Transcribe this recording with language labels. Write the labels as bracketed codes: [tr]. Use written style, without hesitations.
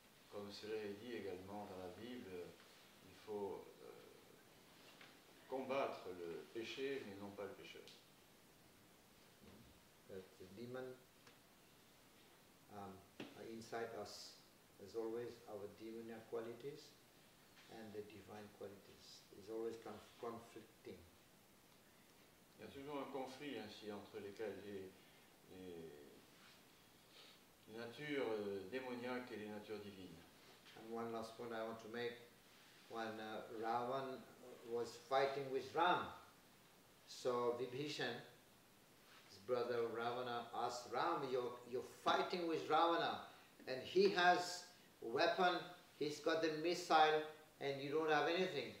[fr] Comme cela est dit également dans la Bible, il faut combattre le péché, mais non pas le pécheur. [en] That the demon inside us, as always, our demoniac qualities and the divine qualities is always conflicting. [fr] Il y a toujours un conflit ainsi entre lesquels les natures démoniaques et les natures divines. [en] And one last point I want to make, when Ravan was fighting with Ram, so Vibhishan, his brother Ravana, asked Ram, you're fighting with Ravana, and he has weapon, he's got the missile, and you don't have anything.